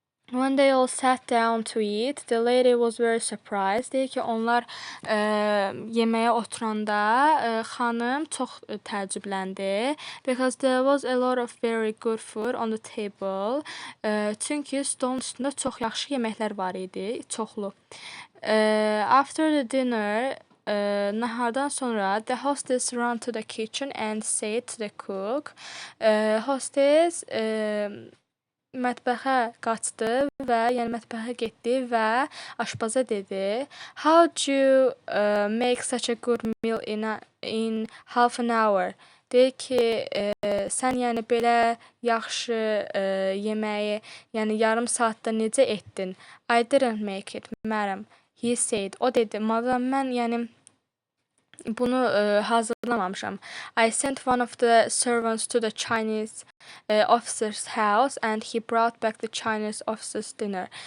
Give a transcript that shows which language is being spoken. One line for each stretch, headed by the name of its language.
English: When they all sat down to eat, the lady was very surprised.
Azerbaijani: Deyir ki, onlar yeməyə oturanda xanım çox təəccübləndi.
English: Because there was a lot of very good food on the table.
Azerbaijani: Çünki stolun üstündə çox yaxşı yeməklər var idi, çoxlu.
English: After the dinner,
Azerbaijani: nahardan sonra
English: the hostess ran to the kitchen and said to the cook.
Azerbaijani: Hostess mətbəxə qaçdı və yəni mətbəxə getdi və aşpaza dedi,
English: how do you make such a good meal in half an hour?
Azerbaijani: Deyir ki, sən yəni belə yaxşı yeməyi yəni yarım saatda necə etdin?
English: I didn't make it, madam. He said,
Azerbaijani: o dedi, madam, mən yəni bunu hazırlamamışam.
English: I sent one of the servants to the Chinese officer's house and he brought back the Chinese officer's dinner.